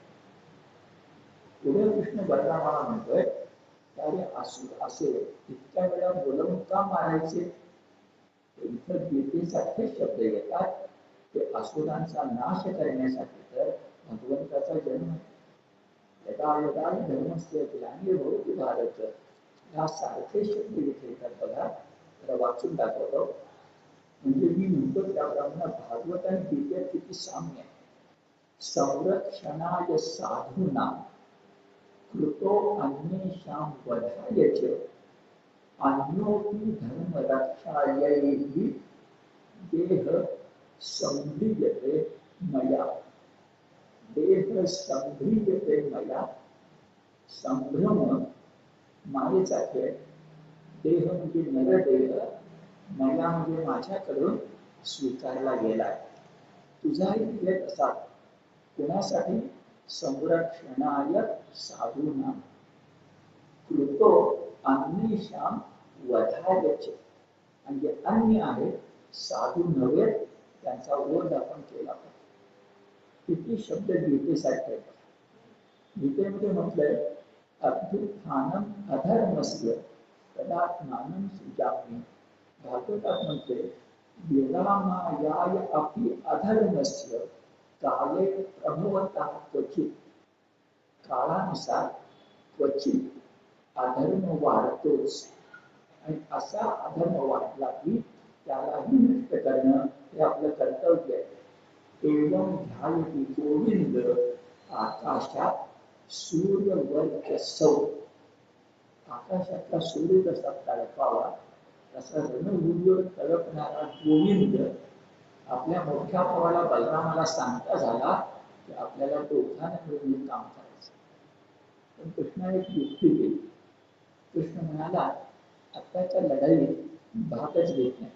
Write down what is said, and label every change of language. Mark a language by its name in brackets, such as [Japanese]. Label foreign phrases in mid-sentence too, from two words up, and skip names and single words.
[Marathi] पुढे कृष्ण बलरामाला म्हणतोय, अरे असुर असे इतक्या वेळा बोलवून का मारायचे. इथं गीतेसारखे शब्द येतात, ते असुरांचा नाश करण्यासाठी तर भगवंताचा जन्म आहे. [Sanskrit] यदा यदा धर्मस्य ग्लानिर्भवति भारत, [Marathi] या सारखे शब्द इथे येतात बघा. तर वाचून दाखवतो. म्हणजे मी म्हणतो त्याप्रमाणे भागवत आणि गीतेत किती साम्य आहे. [Sanskrit] संरक्षणाय साधूना कृतो अन्येषां वधाय च अन्योपि धर्म रक्षायै देह संभ्रियते मया. देह संभ्रियते मया. [Marathi] संभ्रम मायेचा खेळ. देह म्हणजे नरदेह, मया म्हणजे माझ्याकडून स्वीकारला गेलाय. तुझाही देह तसा. कोणासाठी? [Sanskrit] संरक्षणाय साधूना कृतो अन्येषां [Marathi] वधायचे आणि जे अन्य आहेत साधू नव्हे त्यांचा वध आपण केला पाहिजे. किती शब्द गीतेसाठी आहेत. गीतेमध्ये म्हटलंय [Sanskrit] अभ्युत्थानम अधर्मस्य तदा ज्ञानम सृजामि. [Marathi] भागवतात म्हटले [Sanskrit] वेदामायाय अपि अधर्मस्य काले प्रभवतः क्वचित. [Marathi] काळानुसार क्वचित अधर्म वाढतोच आणि असा अधर्म वाढला की त्यालाही नष्ट करणं हे आपलं कर्तव्य आहे. [Sanskrit] एवं ध्यायती गोविंद आकाशात सूर्यवर्चस्व. [Marathi] आकाशातला सूर्य कसा तळपावा तसा रणभूमीवर तळपणारा गोविंद आपल्या मोठ्या भावाला बलरामाला सांगता झाला की आपल्याला दोघांना मिळून काम करायचं. पण कृष्णाने एक युक्ती केली. कृष्ण म्हणाला आत्ताच्या लढाईत भागच घेत नाही.